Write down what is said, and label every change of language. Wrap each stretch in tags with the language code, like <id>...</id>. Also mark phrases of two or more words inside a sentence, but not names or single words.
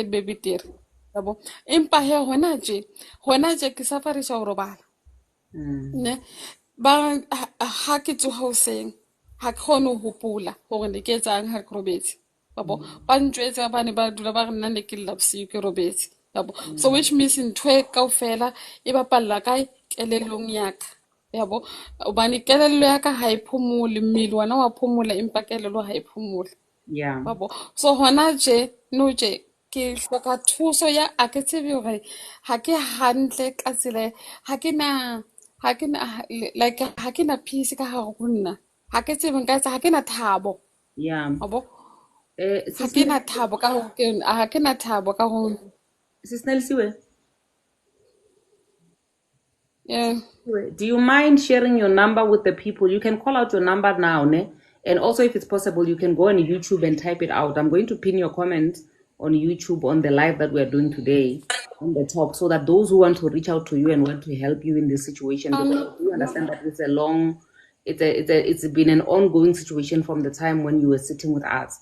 <st>be betere yabo empa he hona tje ke safarisha ho robala ne ba ha ke tsoha hoseng ha ke kgone ho hopola hore ne ke etsang ha ke robetse yabo ba ntjwetsa ba ne ba dula ba re nna ne ke lla bosiu ke robetse yabo</st> <en>so which means</en> <st>ntho e kaofela e bapalla kae kelellong ya ka yabo hobane kelello ya ka ha e phomole mmele wona wa phomola empa kelello ha e phomole</st> <en>Yeah.</en> <st>babo so hona tje no tje ke hloka thuso ya a ke tsebe hore ha ke hantle ka tsela like ha ke na peace ka hare ho nna ha ke tsebe nka etsa ha ke na thabo</st> <en>Yeah.</en> <st>babo ha</st> <en>Sis</en> <st>ke na thabo ka ho ha ke na thabo ka ho</st> <en>Nelsiwe, yeah. do you mind sharing your number with the people? You can call out your number now, ne? And also, if it's possible, you can go on YouTube and type it out. I'm going to pin your comment on YouTube on the live that we're doing today on the top, so that those who want to reach out to you and want to help you in this situation, because I do understand that it's a long, it's been an ongoing situation from the time when you were sitting with us.</en>